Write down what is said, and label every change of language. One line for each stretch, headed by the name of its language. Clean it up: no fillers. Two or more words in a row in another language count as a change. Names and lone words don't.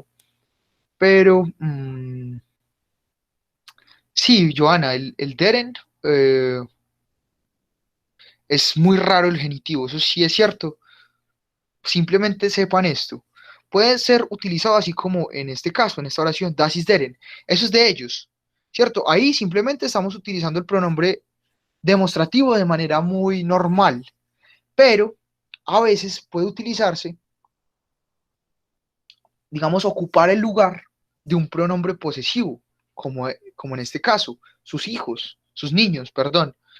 Spanish: Pero sí, Joana, el deren es muy raro el genitivo, eso sí es cierto. Simplemente sepan esto. Puede ser utilizado así como en este caso, en esta oración,
German: das ist deren.
Spanish: Eso es de ellos, ¿cierto? Ahí simplemente estamos utilizando el pronombre demostrativo de manera muy normal, pero a veces puede utilizarse, digamos, ocupar el lugar de un pronombre posesivo, como en este caso, sus hijos, sus niños, perdón.